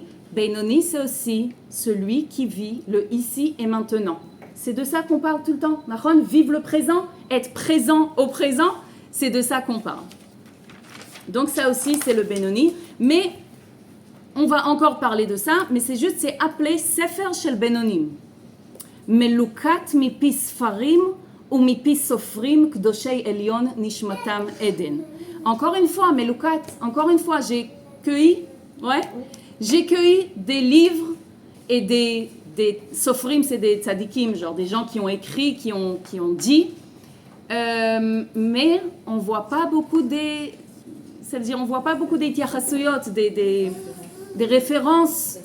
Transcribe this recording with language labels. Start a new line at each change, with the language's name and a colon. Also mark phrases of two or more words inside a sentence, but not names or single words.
French: Beinoni, c'est aussi celui qui vit le ici et maintenant. C'est de ça qu'on parle tout le temps. Vivre le présent, être présent au présent, c'est de ça qu'on parle. Donc ça aussi, c'est le Benoni. Mais on va encore parler de ça, mais c'est appelé
Hebrew: ספר של בינונים. מלוקט מפי ספרים ומפי סופרים קדושי עליון נשמתם עדן.
French: Encore une fois, Melukat, j'ai cueilli des livres et des Sofrim, c'est des tzadikim, genre des gens qui ont écrit, qui ont dit, mais on voit pas beaucoup des tiachasuyot, des références.